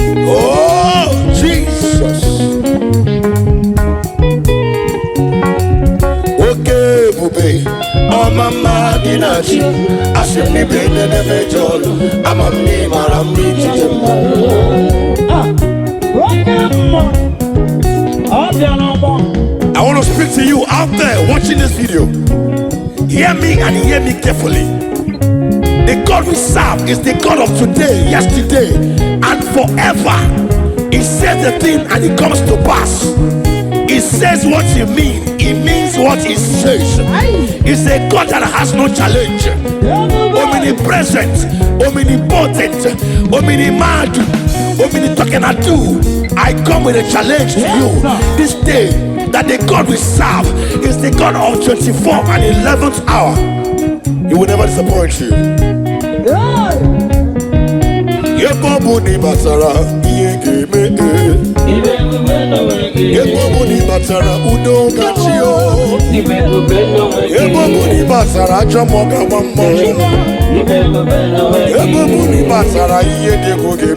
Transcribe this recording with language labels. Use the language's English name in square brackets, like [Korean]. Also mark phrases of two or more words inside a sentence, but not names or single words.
[English] Oh, Jesus. [Igbo] Oke ebube, ọma mma dị na chi. Asị m n'ibe nne na-emeje ọlụ, ama m na ị mara mma ijije mma. Ah, onye mmụọ, ọ bịa n'ọgbọ. [English] I want to speak to you out there watching this video. Hear me and hear me carefully. The God we serve is the God of today, yesterday, and forever. He says the thing and it comes to pass. He says what he means, he means what he says. Aye. He's a God that has no challenge. Yeah, no, no. Omnipresent, omnipotent, omnimad, omnitokenadu. I come with a challenge to Yes, you sir. this day. that the God we serve is the God of twenty-four and eleventh hour. He will never disappoint you. [Igbo] Ebe ọ bụ na ị batara, ihe ga-eme, eh. Ebe ọ bụ na ị batara, udo gachi, oh. Ebe ọ bụ na ị batara, ajọ mmụọ ga-agba mmụọ. Ebe ọ bụ na ị batara, ihe dị egwu